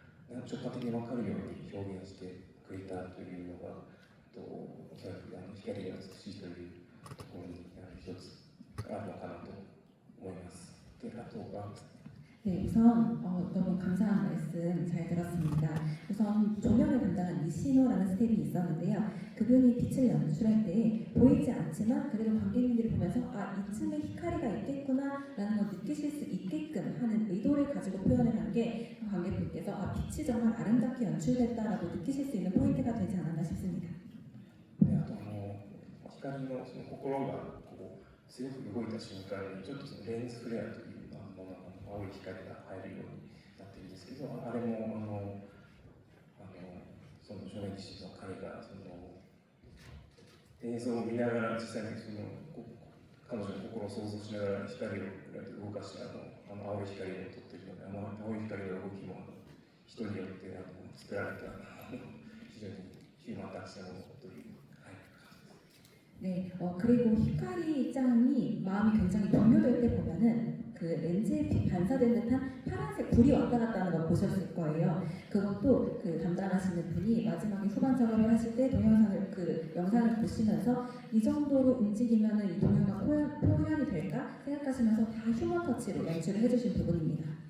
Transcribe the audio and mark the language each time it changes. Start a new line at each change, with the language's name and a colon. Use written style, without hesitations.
Japanese: 直感的に分かるように表現してくれたというのがおそらく光が美しいというところに一つあるのかなと思います。であとは
Korean: 네, 우선 너무 감사한 말씀 잘 들었습니다. 우선 조명을 담당한 니시노라는 스텝이 있었는데요. 그분이 빛을 연출할 때 보이지 않지만 그래도 관객님들이 보면서 이쯤에 히카리가 있겠구나 라는 걸 느끼실 수 있게끔 하는 의도를 가지고 표현을 한 게 관객분께서 빛이 정말 아름답게 연출됐다라고 느끼실 수 있는 포인트가 되지 않았나 싶습니다.
Japanese: あと光の心がすごく動いた瞬間にちょっとレンズフレアというものが青い光が入るようになってるんですけど、あれもその正面騎士の彼がその映像を見ながら実際に彼女の心を想像しながら光を動かして青い光を撮っているので、青い光の動きも人によって作られた非常にヒューマンタッチなものという。
Korean: 네, 그리고 히카리짱이 마음이 굉장히 동요될 때 보면은 그 렌즈에 반사된 듯한 파란색 불이 왔다 갔다 하는 걸 보셨을 거예요. 그것도 그 담당하시는 분이 마지막에 후반 작업을 하실 때 동영상을 그 영상을 보시면서 이 정도로 움직이면은 이 동요가 표현이 될까 생각하시면서 다 휴먼 터치로 연출을 해주신 부분입니다.